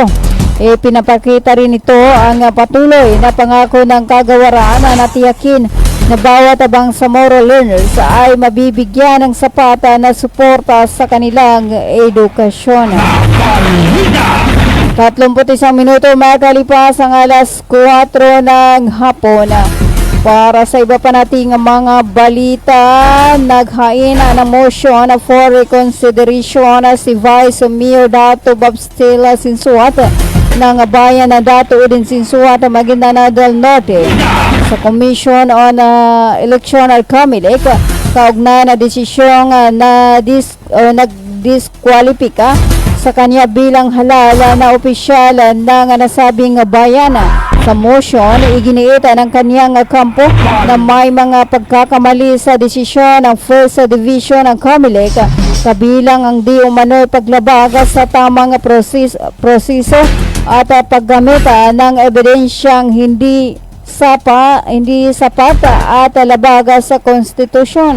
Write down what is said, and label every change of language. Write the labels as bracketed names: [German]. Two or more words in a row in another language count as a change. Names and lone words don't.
[Filipino] Pinapakita rin ito ang patuloy na pangako ng kagawaran na natiyakin na bawat Bangsamoro learners ay mabibigyan ng sapat na suporta sa kanilang edukasyon. 31 minuto makalipas ang alas 4 ng hapon. Para sa iba pa nating mga balita, naghain ng [English] motion for reconsideration [Filipino] si Vice Mayor Dato Babstil Sinsuat ng bayan na Dato Udin Sinsuat, Maguindanao del Norte sa Commission on Electoral Committee kaugnay na desisyong na nag-disqualifika sa kanya bilang halal na opisyal ng nasabing bayan. Sa motion, iginiita ng kanyang kampo na may mga pagkakamali sa desisyon ng First Division ng COMELEC, kabilang ang di umano'y paglabag sa tamang proseso at paggamit ng ebidensyang hindi sapat at labag sa konstitusyon.